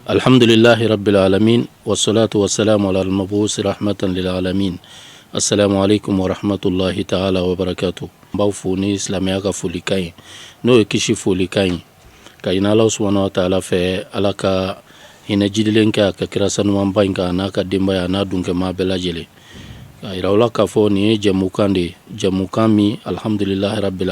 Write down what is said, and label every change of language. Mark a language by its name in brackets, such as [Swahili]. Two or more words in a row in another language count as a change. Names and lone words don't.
[Arabic] الحمد لله رب العالمين والصلاة والسلام على المبعوث رحمة للعالمين. السلام عليكم ورحمة الله تعالى وبركاته. [Bambara] Baw fo ni silamɛya ka folikan ye n'o ye kisi folikan ye ka ɲini Alahu [Arabic] سبحانه وتعالى [Bambara] fɛ Ala ka hinɛ jidilen kɛ a ka kira sanumanba in kan n'a ka denbaya n'a dunkɛma bɛɛ lajɛlen ka yira u la k'a fɔ nin ye jɛmukan de ye, jɛmukan min [Arabic] الحمد لله رب